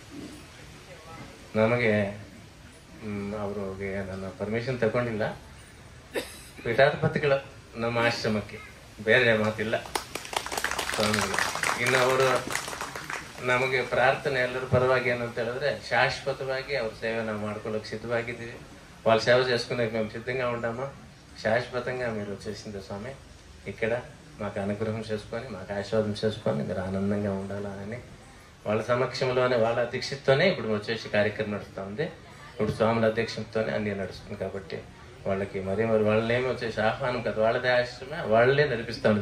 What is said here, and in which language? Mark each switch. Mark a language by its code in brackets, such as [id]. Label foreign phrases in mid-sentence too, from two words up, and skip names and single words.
[kn] ನಮಗೆ ಅವ್ರಿಗೆ ನನ್ನ ಪರ್ಮಿಷನ್ ತಗೊಂಡಿಲ್ಲ, ಪೀಠಾಧಿಪತಿಗಳು ನಮ್ಮ ಆಶ್ರಮಕ್ಕೆ, ಬೇರೆ ಮಾತಿಲ್ಲ ಸ್ವಾಮಿಗಳು. ಇನ್ನು ಅವರು ನಮಗೆ ಪ್ರಾರ್ಥನೆ ಎಲ್ಲರ ಪರವಾಗಿ ಏನಂತ ಹೇಳಿದ್ರೆ శాశ్వతವಾಗಿ ಅವ್ರ సేవ ನಾವು ಮಾಡ್ಕೊಳ್ಳೋಕೆ సిద్ధವಾಗಿದ್ದೀವಿ. [te] వాళ్ళ సేవ చేసుకునేకి మేము సిద్ధంగా ఉన్నాము. శాశ్వతంగా మీరు వచ్చేసింది స్వామి, ఇక్కడ మాకు అనుగ్రహం చేసుకొని, మాకు ఆశీర్వాదం చేసుకొని మీరు ఆనందంగా ఉండాలని వాళ్ళ సమక్షంలోనే, వాళ్ళ అధ్యక్షతతోనే ఇప్పుడు వచ్చేసి కార్యక్రమం నడుస్తూ ఉంది. ఇప్పుడు స్వాముల అధ్యక్షతతోనే అన్నీ నడుస్తుంది కాబట్టి వాళ్ళకి మరి వాళ్ళేమో వచ్చేసి ఆహ్వానం కదా, వాళ్ళదే ఆశ్రమే, వాళ్ళే నడిపిస్తూ ఉంది.